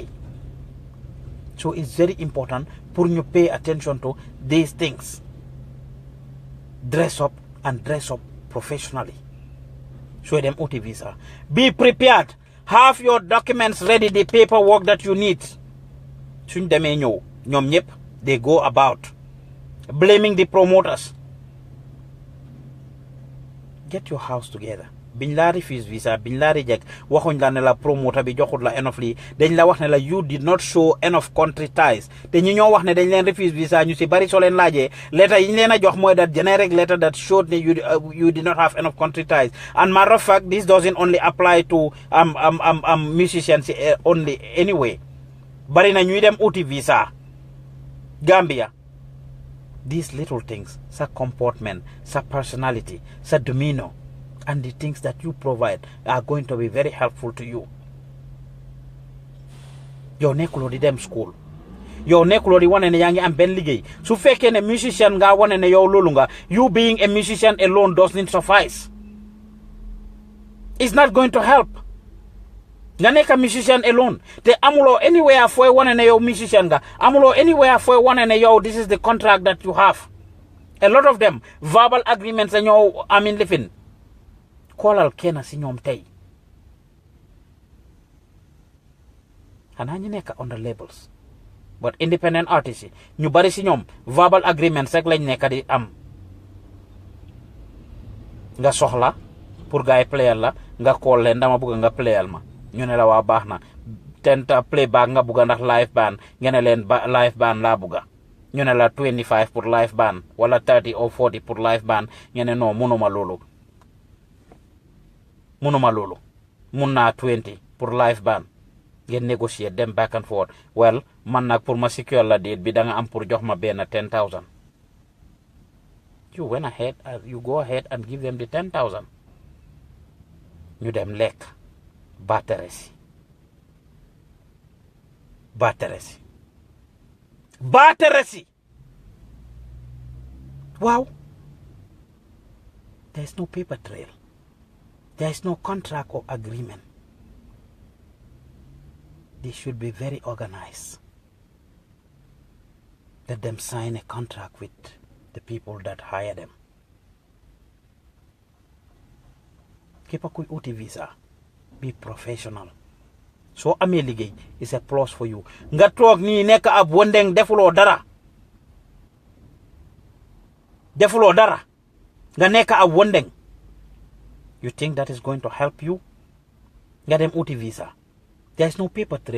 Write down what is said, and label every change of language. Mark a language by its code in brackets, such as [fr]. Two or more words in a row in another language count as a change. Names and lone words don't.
[en] So it's very important for you to pay attention to these things. Dress up and dress up professionally. Show them OT visa. Be prepared. Have your documents ready, the paperwork that you need. [wo] Suñ demee ñëw ñoom ñëpp [en] they go about blaming the promoters. Get your house together. [wo] biñ la [en] refuse visa [wo] biñ la reject waxuñ la ne la promoter bi joxut la enough lii dañ la wax ne la [en] you did not show enough country ties [wo] te ñi ñoo wax ne dañ leen [en] refuse visa [wo] ñu si bari soo leen laajee letter yi ñu leen a jox mooy [en] that generic letter that showed that you did not have enough country ties. And matter of fact this doesn't only apply to musicians only anyway. [wo] Bari na ñuy dem uti visa Gambia. [en] These little things, sa comportment, sa personality, sa demeanor, and the things that you provide are going to be very helpful to you. [wo] Yow nekkuloo di dem school. Yow nekkuloo di wane ne yaa ngi am benn liggéey. Su fekkee ne musician nga wane ne yow loolu nga, [en] you being a musician alone doesn't suffice. It's not going to help. [wo] Nga nekk [en] a musician alone. [wo] Te amuloo anywhere fooy wane ne yow musician nga. Amuloo anywhere fooy wane ne yow [en] this is the contract that you have. A lot of them, verbal agreements and yow living. [wo] Kolal kena si ñoom tey xanaa ñu nekk [en] on the labels but independent artists [wo] yi ñu bari si ñoom [en] verbal agreements [wo] rek lañ nekk di am nga soxla pour gaay playal la nga call leen dama bëgg nga playal ma ñu ne la waa baax na tenta playback nga bëgg ndax [en] live band [wo] ngeen ne leen [en] live band [wo] laa bëgg ñu ne la 25 pour [en] live band [wo] wala 30 or 40 pour [en] live band [wo] ngeen ne non mënuma loolu mun naa 20 pour [en] live band [wo] ngeen négocier dem [en] back and forth [wo] well man nag pour ma secure la date bi da nga am pour jox ma benn 10,000 [en] you go ahead and give them the 10,000 [wo] ñu dem lekk baateresi [en] wow there's no paper trail. There is no contract or agreement. They should be very organized. Let them sign a contract with the people that hire them. Keep a quick OT visa. Be professional. So [wo] amee liggéey [en] is a plus for you. [wo] Nga toog nii nekk ab wondeng defuloo dara. Nga nekk ab wondeng. [en] You think that is going to help you? Get them OT visa. There is no paper trail.